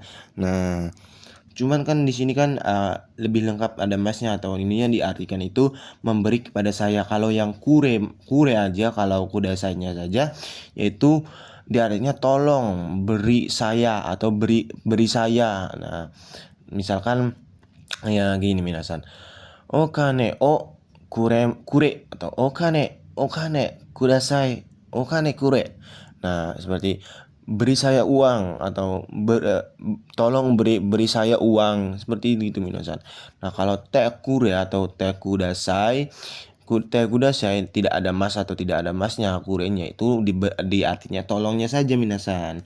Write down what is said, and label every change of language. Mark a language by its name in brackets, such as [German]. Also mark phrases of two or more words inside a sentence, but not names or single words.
[Indonesian] Nah, cuman kan di sini kan lebih lengkap ada masnya atau ininya diartikan itu memberi kepada saya. Kalau yang kure aja, kalau kudasainya saja yaitu diartinya tolong beri saya atau beri saya. Nah, misalkan ya gini minasan. [Japanese] お金をくれ atau お金ください、お金くれ. [Indonesian] Nah, seperti beri saya uang atau tolong beri saya uang seperti itu minasan. Nah, kalau [Japanese] てくれ [Indonesian] atau [Japanese] てください [Indonesian] tidak ada mas atau tidak ada masnya, kurenya itu di artinya tolongnya saja minasan.